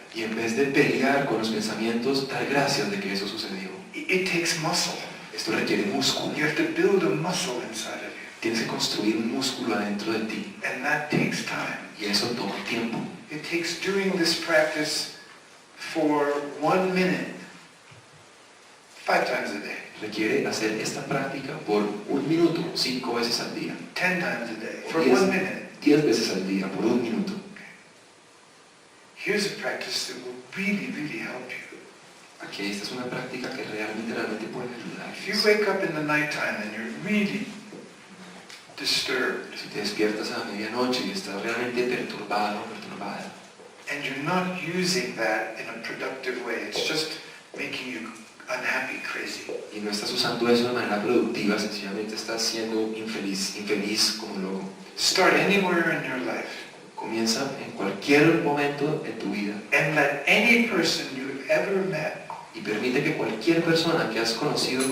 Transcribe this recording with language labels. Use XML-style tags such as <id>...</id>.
<es>y en vez de pelear con los pensamientos, dar gracias de que eso sucedió.</es> <en>It takes muscle.</en> <es>Esto requiere músculo.</es> <en>You have to build a muscle inside of you,</en> <es>Tienes que construir un músculo adentro de ti</es> <en>and that takes time.</en> <es>y eso toma tiempo.</es> <en>It takes doing this practice for 1 minute, 5 times a day,</en> <es>Requiere hacer esta práctica por 1 minuto, 5 veces al día,</es> <en>10 times a day, for Yes. 1 minute.</en> <es>10 veces al día, por 1 minuto.</es> <en>Here's a practice that will really, really help you.</en> <es>Aquí esta es una práctica que realmente puede ayudar.</es> <en>If you wake up in the nighttime and you're really disturbed,</en> <es>Si te despiertas a la medianoche y estás realmente perturbado, perturbada,</es> <en>and you're not using that in a productive way, it's just making you unhappy, crazy.</en> <es>y no estás usando eso de manera productiva, sencillamente estás siendo infeliz como loco.</es> <en>Start anywhere in your life</en> <es>Comienza en cualquier momento en tu vida</es> <en>and let any person you've ever met</en> <es>y permite que cualquier persona que has conocido en</es>